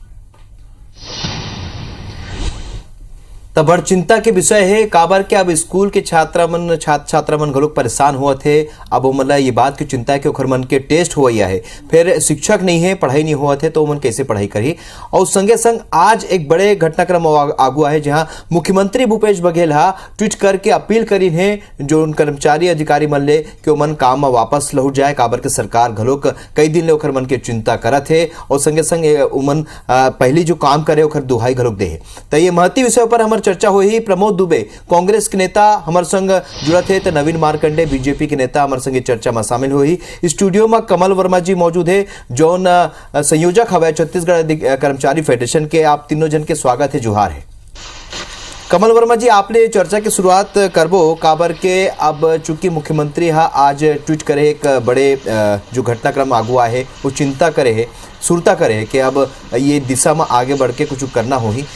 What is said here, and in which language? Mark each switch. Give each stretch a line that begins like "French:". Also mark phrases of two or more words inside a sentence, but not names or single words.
Chhattisgarhi: तब बड़ चिंता के विषय है काबर के अब स्कूल के छात्रा मन घलोक परेशान हुआ थे। अब वो मतलब ये बात की चिंता है कि ओखर मन के टेस्ट हुआ है, फिर शिक्षक नहीं है, पढ़ाई नहीं हुआ थे, तो मन कैसे पढ़ाई करी। और संगे संग आज एक बड़े घटनाक्रम आगुआ है, जहां मुख्यमंत्री भूपेश बघेल हा ट्वीट करके अपील करी है जो कर्मचारी अधिकारी मन ले कि वो मन काम में वापस लौट जाए, काबर के सरकार घलोक कई दिन ले ओखर मन के चिंता करत है। और संगे संग उमन पहली जो काम करे ओखर दुहाई घलोक दे। तो ये महत्व विषय पर हमारे चर्चा हुई। प्रमोद दुबे कांग्रेस के नेता हमारे संग जुड़त है, तो नवीन मार्कंडे बीजेपी के नेता हमारे संग चर्चा में शामिल हुई। स्टूडियो में कमल वर्मा जी मौजूद है, जौन संयोजक हवे छत्तीसगढ़ कर्मचारी फेडरेशन के। आप तीनों जन के स्वागत है, जुहार है। कमल वर्मा जी, आपने चर्चा की शुरुआत करबो काबर के अब चूंकि मुख्यमंत्री हा आज ट्वीट करे एक बड़े जो घटनाक्रम आगुआ है वो चिंता करे है, सुरता करे है कि अब ये दिशा में आगे बढ़ के कुछ करना हो ही।